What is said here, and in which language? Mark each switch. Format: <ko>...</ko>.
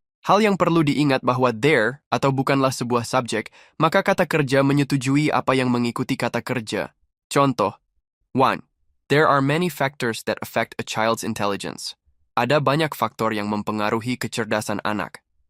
<id>Hal yang perlu diingat bahwa there atau bukanlah sebuah subjek, maka kata kerja menyetujui apa yang mengikuti kata kerja. Contoh, 1.</id> <en>There are many factors that affect a child's intelligence.</en> <id>Ada banyak faktor yang mempengaruhi kecerdasan anak.</id>